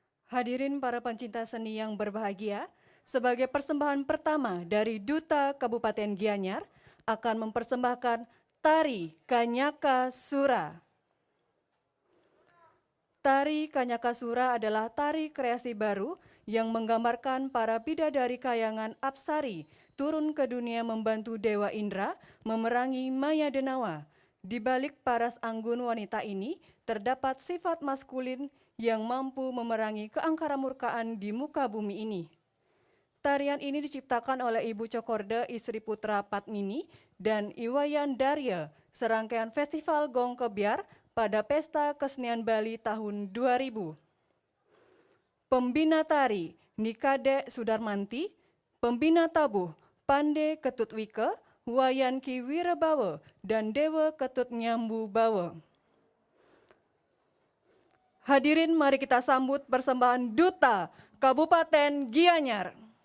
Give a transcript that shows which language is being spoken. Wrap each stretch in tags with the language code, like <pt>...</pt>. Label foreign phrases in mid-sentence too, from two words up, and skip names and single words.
<id>Hadirin para pencinta seni yang berbahagia, sebagai persembahan pertama dari Duta Kabupaten Gianyar akan mempersembahkan Tari Kanyaka Sura. Tari Kanyaka Sura adalah tari kreasi baru yang menggambarkan para bidadari kayangan Apsari turun ke dunia membantu Dewa Indra memerangi Maya Denawa. Di balik paras anggun wanita ini terdapat sifat maskulin yang mampu memerangi keangkaramurkaan di muka bumi ini. Tarian ini diciptakan oleh Ibu Cokorde Istri Putra Padmini dan Iwayan Darya, serangkaian Festival Gong Kebyar pada Pesta Kesenian Bali tahun 2000. Pembina tari Nikade Sudarmanti, pembina tabuh Pande Ketutwike, Wayanki Wirabawa, dan Dewa Ketut Nyambu Bawa. Hadirin, mari kita sambut persembahan Duta Kabupaten Gianyar.</id>